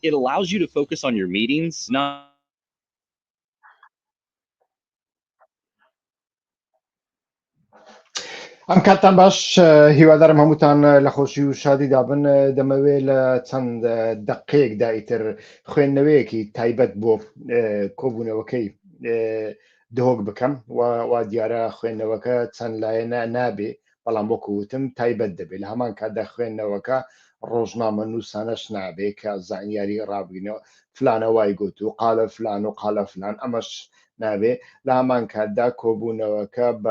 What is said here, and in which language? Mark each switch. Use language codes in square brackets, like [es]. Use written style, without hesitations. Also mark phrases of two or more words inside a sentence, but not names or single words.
[en] It allows you to focus on your meetings, not [ckb] ئەم کاتتان باش هیوادارم هەمووتان لە خۆشی و شادی دابن دەمەوێت لە چەند دقەیەکدا ئیتر خوێندنەوەیەکی تایبەت بۆ کۆبوونەوەکەی دهۆک بکەم وا دیارە خوێندنەوەکە چەند لایەنە نابێ بەڵام وەکو وتم تایبەت دەبێت لە هەمان کاتدا خوێندنەوەکە ڕۆژنامە نووسانەش نابێت کە زانیاری ڕابگرینەوە فلانە وای گوت و قالە فلان و قالە فلان ئەمەش نابێ لە هەمان کاتدا کۆبوونەوەکە